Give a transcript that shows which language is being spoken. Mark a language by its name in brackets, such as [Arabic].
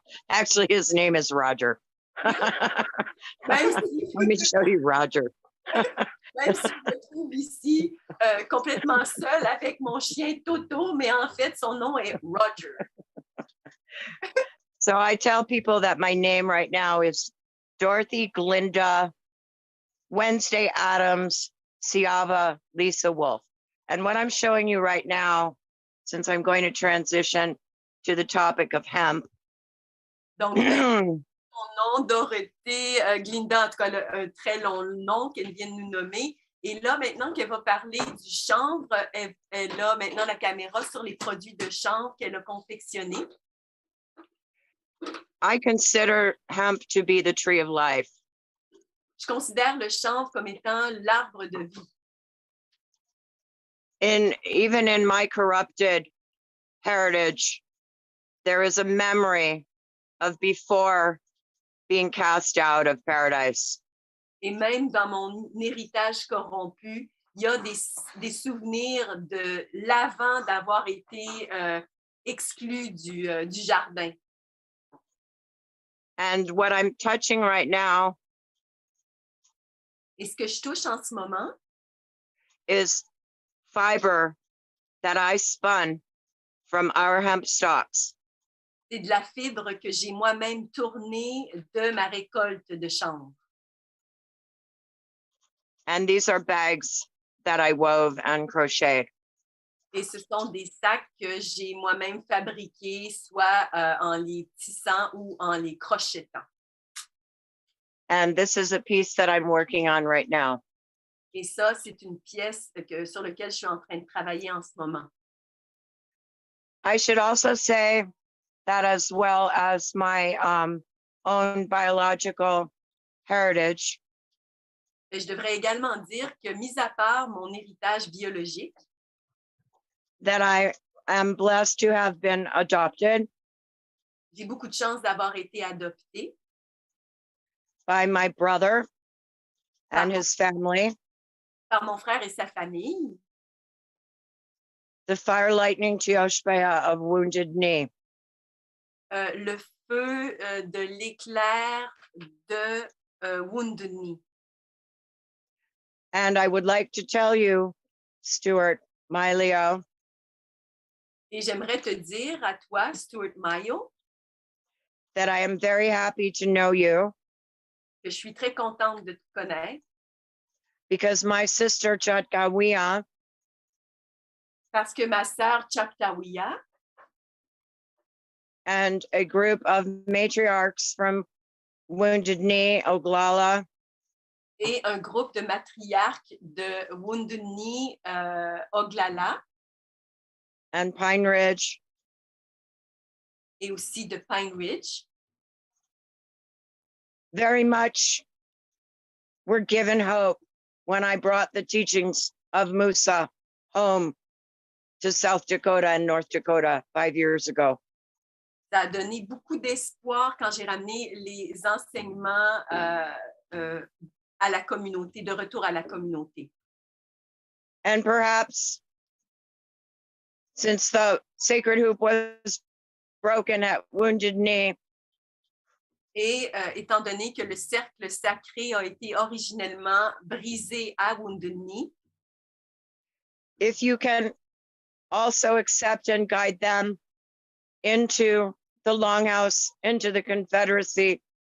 [English] Actually, his name is Roger. [French] Même si, [English] Let me show you Roger. [French] même si je me trouve ici complètement seule avec mon chien Toto, mais en fait, son nom est Roger. [English] So I tell people that my name right now is Dorothy Glinda Wednesday Adams Siava Lisa Wolf. And what I'm showing you right now, since I'm going to transition to the topic of hemp. [French] Donc, son nom, Dorothée Glinda, en tout cas, un très long nom qu'elle vient de nous nommer. Et là, maintenant qu'elle va parler du chanvre, elle a maintenant la caméra sur les produits de chanvre qu'elle a confectionnés. [English] I consider hemp to be the tree of life. [French] Je considère le chanvre comme étant l'arbre de vie. [English] Even in my corrupted heritage, there is a memory of before being cast out of paradise. [French] Et même dans mon héritage corrompu, il y a des souvenirs de l'avant d'avoir été exclu du jardin. [English] And what I'm touching right now [French] Et ce que je touche en ce moment, [English] is fiber that I spun from our hemp stalks. [French] c'est de la fibre que j'ai moi-même tournée de ma récolte de chanvre. [English] And these are bags that I wove and crocheted. [French] Et ce sont des sacs que j'ai moi-même fabriqués, soit en les tissant ou en les crochetant. [English] And this is a piece that I'm working on right now. [French] Et ça, c'est une pièce sur laquelle je suis en train de travailler en ce moment. [English] I should also say that as well as my own biological heritage, [French] Et je devrais également dire que, mis à part mon héritage biologique, [English] that I am blessed to have been adopted [French] j'ai beaucoup de chance d'avoir été adoptée [English] by my brother and his family, [French] par mon frère et sa famille, [English] the fire lightning Tioshpaya of Wounded Knee. [French] le feu de l'éclair de Wounded Knee. [English] And I would like to tell you, Stuart Myiow, [French] Et j'aimerais te dire à toi, Stuart Myiow, [English] that I am very happy to know you [French] que je suis très contente de te connaître [English] because my sister Kahnawà [French] parce que ma sœur Chaptawiya [English] and a group of matriarchs from Wounded Knee, Oglala, [French] et un groupe de matriarches de Wounded Knee, Oglala [English] and Pine Ridge [French] et aussi de Pine Ridge [English] very much were given hope when I brought the teachings of Musa home to South Dakota and North Dakota 5 years ago. [French] Ça a donné beaucoup d'espoir quand j'ai ramené les enseignements à la communauté, de retour à la communauté. [English] And perhaps since the sacred hoop was broken at Wounded Knee, [French] Et étant donné que le cercle sacré a été originellement brisé à Wounded Knee, [English] if you can also accept and guide them into the Longhouse, into the Confederacy,